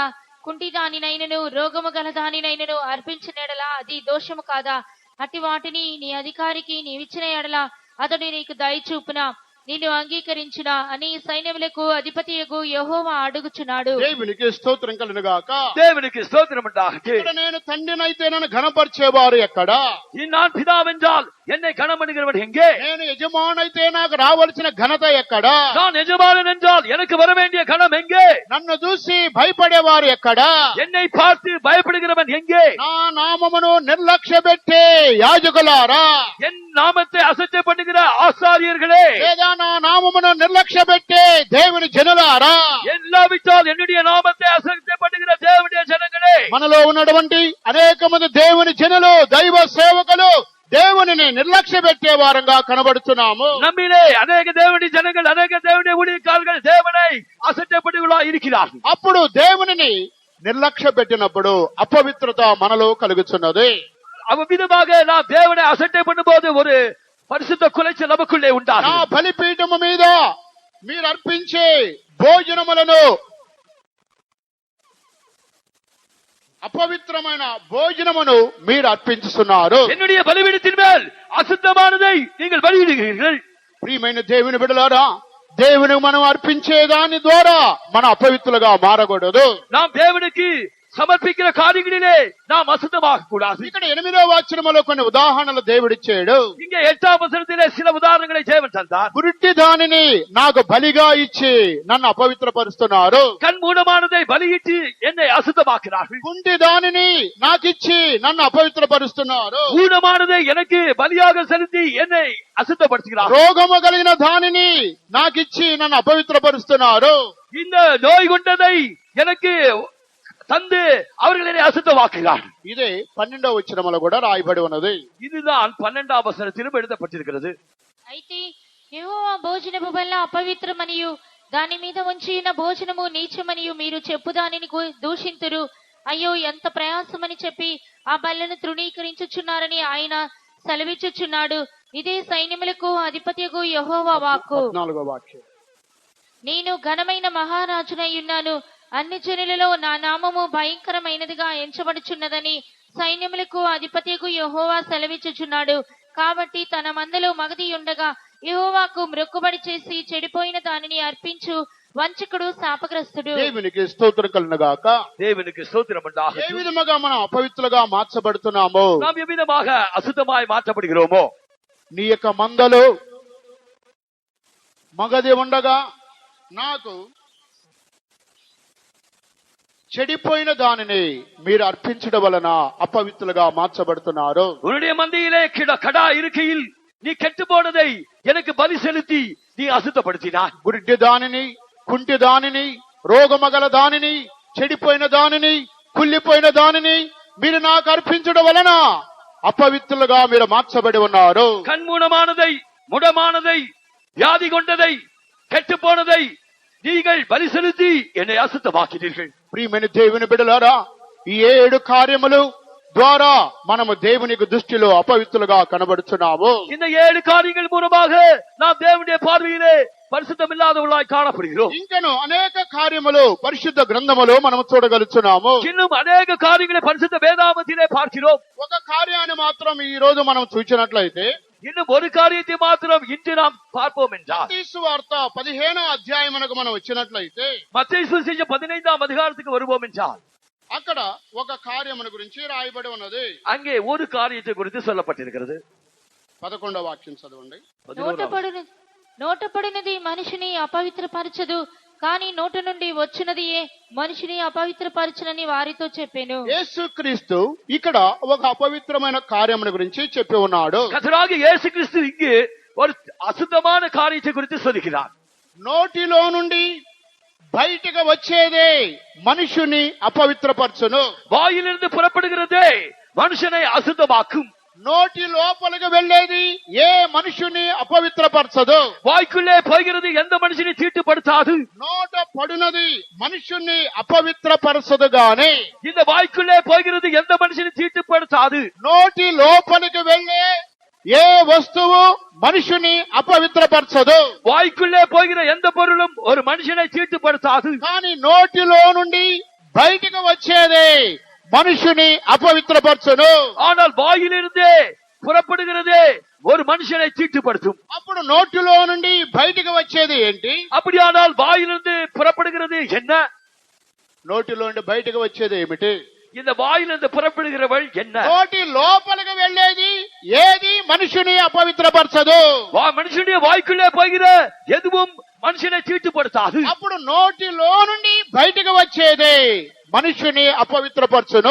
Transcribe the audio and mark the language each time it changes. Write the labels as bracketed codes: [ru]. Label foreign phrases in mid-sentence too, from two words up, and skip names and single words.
[te] కుంటి దానినైనను రోగము గల దానినైనను అర్పించిన ఎడల అది దోషము కాదా? అట్టి వాటిని నీ అధికారికి నీవిచ్చిన ఎడల అతడు నీకు దయచూపున నిన్ను అంగీకరించునా అని సైన్యములకు అధిపతియగు యెహోవా అడుగుచున్నాడు. దేవునికి స్తోత్రం కలుగుగాక. [ta] தேவனுக்கு ஸ்தோத்திரம் உண்டாகட்டும். [te] ఇక్కడ నేను తండ్రినైతే నన్ను ఘనపరిచేవారు ఎక్కడ? [ta] நான் பிதாவென்றால் என்னை கனம் பண்ணுகிறவன் எங்கே? [te] నేను యజమానైతే నాకు రావాల్సిన ఘనత ఎక్కడ? [ta] நான் యజమానன் என்றால் எனக்கு வர வேண்டிய கனம் எங்கே? [te] నన్ను చూసి భయపడేవారు ఎక్కడ? [ta] என்னை பார்த்து பயப்படுகிறவன் எங்கே? [te] నా నామమును నిర్లక్ష్య పెట్టే యాజకులారా, [ta] என் நாமத்தை அசட்டை பண்ணுகிற ஆசாரியர்களே, [te] లేదా నా నామమును నిర్లక్ష్య పెట్టే దేవుని జనులారా, [ta] எல்லாவிட்டால் என்னுடைய நாமத்தை அசட்டை பண்ணுகிற தேவனுடைய ஜனங்களே, [te] మనలో ఉన్నటువంటి అనేక మంది దేవుని జనులు, దైవ సేవకులు దేవునిని నిర్లక్ష్య పెట్టే వారంగా కనబడుతున్నాము. [ta] நம்மிலே அநேக தேவனுடைய ஜனங்கள், அநேக தேவனுடைய ஊழியக்காரர்கள் தேவனை அசட்டை பண்ணுகிறவர்களா இருக்கிறார்கள். [te] అప్పుడు దేవునిని నిర్లక్ష్య పెట్టినప్పుడు అపవిత్రత మనలో కలుగుతున్నది. [ta] அவ்விதமாக நாம் தேவனை அசட்டை பண்ணும்போது ஒரு பரிசுத்த குலைச்சல் நமக்குள்ளே [te] నా [ta] உண்டாகும். [te] బలిపీఠము మీద మీరు అర్పించే భోజనములను, అపవిత్రమైన భోజనమును మీరు అర్పించుతున్నారు. [ta] என்னுடைய பலிபீடத்தின் மேல் அசுத்தமானதை நீங்கள் பலியிடுகிறீர்கள். [te] ప్రియమైన దేవుని బిడ్డలారా, దేవుని మనం అర్పించే దాని ద్వారా మన అపవిత్రులుగా మారకూడదు. [ta] நாம் தேவனுக்கு సమర్పించిన కార్యங்களிலே நாம் అశుద్ధமாக కూடாது. [te] ఇక్కడ 8వ వచనములో కొన్ని ఉదాహరణలు దేవుడిచ్చాడు. [ta] இங்கே 8ஆம் வசனத்திலே சில உதாரணங்களை தேவன் தந்தார். [te] గురుట్టి దానిని నాకు బలిగా ఇచ్చి నన్ను అపవిత్రపరుస్తున్నారు. [ta] கண் மூடமானதை பலியிட்டு என்னை அசுத்தமாக்கிறார்கள். [te] కుంటి దానిని నాకిచ్చి నన్ను అపవిత్రపరుస్తున్నారు. [ta] ஊனமானதை எனக்கு பலியாக செலுத்தி என்னை அசுத்தப்படுத்துகிறார்கள். [te] రోగము కలిగిన దానిని నాకిచ్చి నన్ను అపవిత్రపరుస్తున్నారు. [ta] இந்த நோய் கொண்டதை எனக்கு தந்து அவர்களை அசுத்தமாக்குகிறார்கள். [te] ఇదే 12వ వచనములో కూడా రాయబడి ఉన్నది. [ta] இதுதான் 12ஆம் வசனத்திலும் எழுதப்பட்டிருக்கிறது. [te] అయితే యెహోవా భోజనపు బల్ల అపవిత్రమనియు దాని మీద ఉంచి ఉన్న భోజనము నీచమనియు మీరు చెప్పు దానిని దూషింతురు. అయ్యో ఎంత ప్రయాసమని చెప్పి ఆ బల్లను తృణీకరించుచున్నారని ఆయన సెలవిచ్చుచున్నాడు. ఇదే సైన్యములకు అధిపతియగు యెహోవా వాక్కు. 14వ వాక్యం. నేను ఘనమైన మహారాజునయ్యున్నాను, అన్ని జనులలో నా నామము భయంకరమైనదిగా ఎంచబడుచున్నదని సైన్యములకు అధిపతియగు యెహోవా సెలవిచ్చుచున్నాడు. కాబట్టి తన మందలో మగది ఉండగా యెహోవాకు మ్రొక్కుబడి చేసి చెడిపోయిన దానిని అర్పించు వంచకుడు శాపగ్రస్తుడు. దేవునికి స్తోత్రం కలుగుగాక. [ta] தேவனுக்கு ஸ்தோத்திரம் [te] ఏ [ta] உண்டாகட்டும். [te] విధముగా మనం అపవిత్రులుగా మార్చబడుతున్నామో, [ta] நாம் எவ்விதமாக அசுத்தமாய் மாற்றப்படுகிறோமோ, [te] నీ యొక్క మందలో మగది ఉండగా నాకు చెడిపోయిన దానిని మీరు అర్పించడం వలన అపవిత్రులుగా మార్చబడుతున్నారు. [ta] உன்னுடைய மந்தையிலே கடா இருக்கையில் நீ கெட்டு போனதை எனக்கு பலி செலுத்தி நீ அசுத்தப்படுத்தினாய். [te] గుడ్డి దానిని, కుంటి దానిని, రోగమగల దానిని, చెడిపోయిన దానిని, కుళ్ళిపోయిన దానిని మీరు నాకు అర్పించడం వలన అపవిత్రులుగా మీరు మార్చబడి ఉన్నారు. [ta] கண்மூனமானதை, முடமானதை, வியாதி கொண்டதை, கெட்டு போனதை நீங்கள் பலி செலுத்தி என்னை அசுத்தமாக்கினீர்கள். [te] ప్రియమైన దేవుని బిడ్డలారా, ఈ 7 కార్యములు ద్వారా మనము దేవునికి దృష్టిలో అపవిత్రులుగా కనబడుచున్నాము. [ta] இந்த 7 காரியங்கள் மூலமாக நாம் தேவனுடைய பார்வையிலே பரிசுத்தமில்லாதவர்களாய் காணப்படுகிறோம். [te] ఇంకను అనేక కార్యములు పరిశుద్ధ గ్రంథములో మనము చూడగలుగుతున్నాము. [ta] இன்னும் அநேக காரியங்களை பரிசுத்த வேதாகமத்திலே பார்க்கிறோம். [te] ఒక కార్యాన్ని మాత్రం ఈ రోజు మనం చూసినట్లయితే, [ta] இன்னும் ஒரு காரியத்தை மாத்திரம் இன்று நாம் பார்ப்போம் என்றால், [te] మత్తయి సువార్త 15వ అధ్యాయమునకు మనం వచ్చినట్లయితే, [ta] மத்தேயு சுவிசேஷம் 15ஆம் அதிகாரத்துக்கு வருவோம் என்றால், [te] అక్కడ ఒక కార్యమును గురించి రాయబడి ఉన్నది. [ta] அங்கே ஒரு காரியத்தை குறித்து சொல்லப்பட்டிருக்கிறது. [te] 11వ వాక్యం చదవండి. 11. నోటపడినది మనిషిని అపవిత్రపరచదు, కానీ నోట నుండి వచ్చినదియే మనిషిని అపవిత్రపరచునని వారితో చెప్పాను. యేసుక్రీస్తు ఇక్కడ ఒక అపవిత్రమైన కార్యమును గురించి చెప్పి ఉన్నాడు. [ta] கர்த்தராகிய இயேசு கிறிஸ்து இங்கு ஒரு அசுத்தமான காரியத்தை குறித்து சொல்கிறார். [te] నోటిలో నుండి బయటకు వచ్చేదే మనుషుని అపవిత్రపరచును. [ta] வாயிலிருந்து புறப்படுகிறதே மனுஷனை அசுத்தமாக்கும். [te] నోటి లోపలికి వెళ్ళేది ఏ మనుషుని అపవిత్రపరచదు. [ta] வாய்க்குள்ளே போகிறது எந்த மனுஷனை தீட்டுப்படுத்தாது. [te] నోట పడినది మనుషుని అపవిత్రపరచదు గాని [ta] இந்த வாய்க்குள்ளே போகிறது எந்த மனுஷனை தீட்டுப்படுத்தாது. [te] నోటి లోపలికి వెళ్ళే ఏ వస్తువు మనుషుని అపవిత్రపరచదు. [ta] வாய்க்குள்ளே போகிற எந்த பொருளும் ஒரு மனுஷனை தீட்டுப்படுத்தாது. [te] కానీ నోటిలో నుండి బయటకు వచ్చేదే మనుషుని అపవిత్రపరచును. [ta] ஆனால் வாயிலிருந்தே புறப்படுகிறதே ஒரு மனுஷனை தீட்டுப்படுத்தும். [te] అప్పుడు నోటిలో నుండి బయటకు వచ్చేది ఏంటి? [ta] அப்படியானால் வாயிலிருந்து புறப்படுகிறது என்ன? [te] నోటిలో నుండి బయటకు వచ్చేది ఏమిటి? [ta] இந்த வாயிலிருந்து புறப்படுகிறவள் என்ன? [te] నోటి లోపలికి వెళ్ళేది ఏది మనుషుని అపవిత్రపరచదు. [ta] மனுஷனுடைய வாய்க்குள்ளே போகிற எதுவும் மனுஷனை தீட்டுப்படுத்தாது. [te] అప్పుడు నోటిలో నుండి బయటకు వచ్చేదే మనుషుని అపవిత్రపరచును.